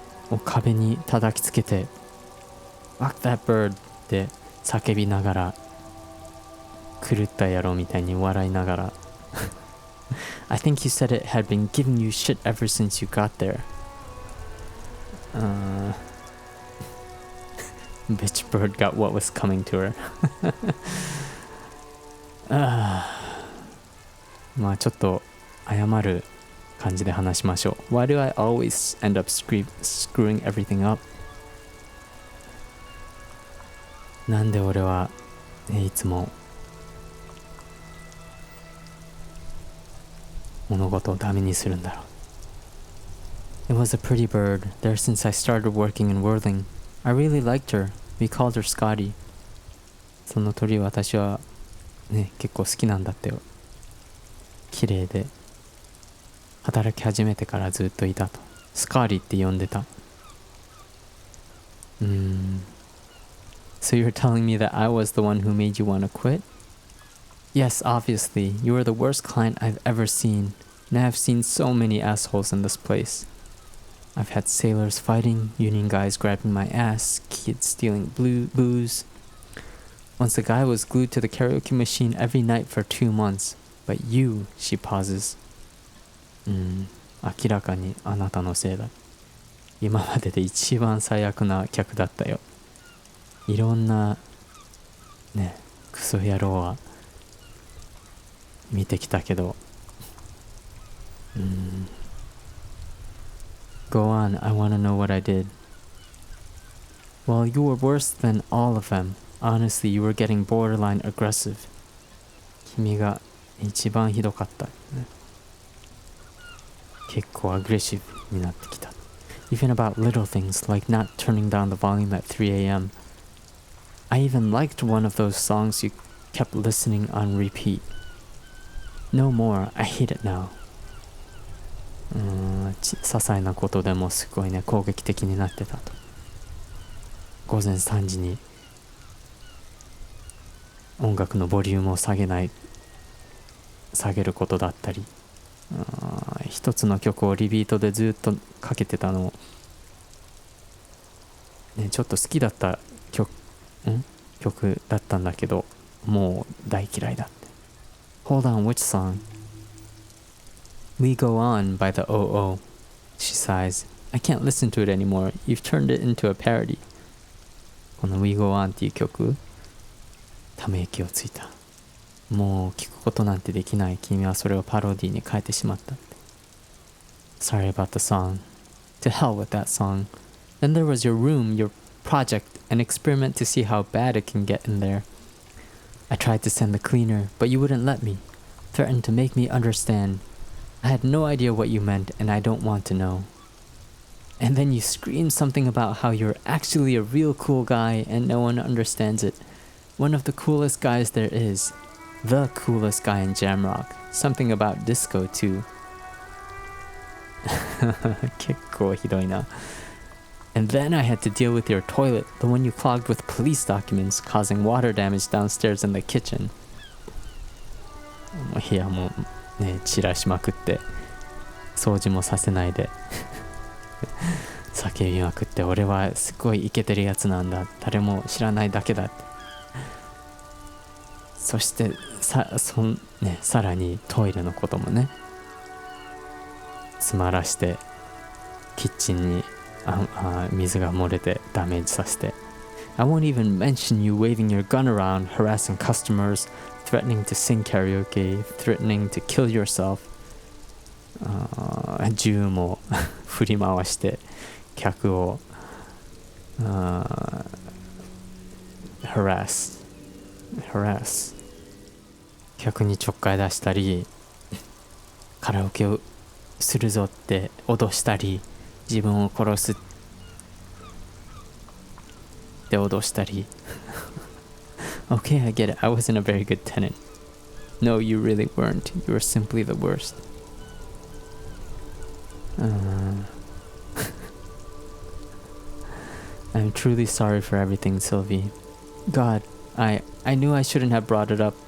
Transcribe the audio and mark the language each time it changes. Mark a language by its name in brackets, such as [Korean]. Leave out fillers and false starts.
[Japanese] を壁に叩きつけて [English] Fuck that bird [Japanese] って叫びながら狂った野郎みたいに笑いながら [English] I think you said it had been giving you shit ever since you got there. Bitch bird got what was coming to her. [Japanese] まあちょっと謝る感じで話しましょう。 [English] Why do I always end up screwing everything up? [Japanese] なんで俺は、いつも物事をダメにするんだろう。 [English] It was a pretty bird there since I started working in Whirling. I really liked her. We called her Scotty. [Japanese] その鳥私はね、結構好きなんだってよ。綺麗で働き始めてからずっといたと。スカーリーって呼んでた。 [English] So you're telling me that I was the one who made you want to quit? Yes, obviously. You were the worst client I've ever seen. And I've seen so many assholes in this place. I've had sailors fighting, union guys grabbing my ass, kids stealing booze. Once a guy was glued to the karaoke machine every night for 2 months. But you, she pauses. [Japanese] 明らかにあなたのせいだ。今までで一番最悪な客だったよ。いろんなね、クソ野郎は見てきたけど。 [English] Go on, I want to know what I did. Well, you were worse than all of them. Honestly, you were getting borderline aggressive. [Japanese] 君が一番ひどかった、ね。結構アグレッシブになってきた。 [English] Even about little things like not turning down the volume at 3 a.m. I even liked one of those songs you kept listening on repeat. No more, I hate it now. [Japanese] 些細なことでもすごいね、攻撃的になってたと。午前3時に音楽のボリュームを下げることだったり、一つの曲をリピートでずっとかけてたのを、ね、ちょっと好きだった曲だったんだけど、もう大嫌いだって。 [English] Hold on, which song? We Go On by the OO. She sighs. I can't listen to it anymore. You've turned it into a parody. [Japanese] この We Go On っていう曲、ため息をついた。もう聞くことなんてできない。君はそれをパロディに変えてしまったって。 [English] Sorry about the song. To hell with that song. Then there was your room, your project, an experiment to see how bad it can get in there. I tried to send the cleaner, but you wouldn't let me. Threatened to make me understand. I had no idea what you meant, and I don't want to know. And then you screamed something about how you're actually a real cool guy and no one understands it. One of the coolest guys there is. The coolest guy in Jamrock. Something about disco too. [Japanese] 結構ひどいな。 [English] And then I had to deal with your toilet, the one you clogged with police documents, causing water damage downstairs in the kitchen. [Japanese] 部屋もね散らしまくって掃除もさせないで叫びまくって、俺はすごいイケてるやつなんだ、誰も知らないだけだって。そしてさらにトイレのこともね詰まらしてキッチンに水が漏れてダメージさせて。 [English] I won't even mention you waving your gun around, harassing customers, threatening to sing karaoke, threatening to kill yourself. [Japanese] 銃も振り回して客をharass 客にちょっかい出したり、カラオケをするぞって脅したり、自分を殺すって脅したり。 [English] Okay, I get it. I wasn't a very good tenant. No, you really weren't. You were simply the worst. I'm truly sorry for everything, Sylvie. God, I knew I shouldn't have brought it up.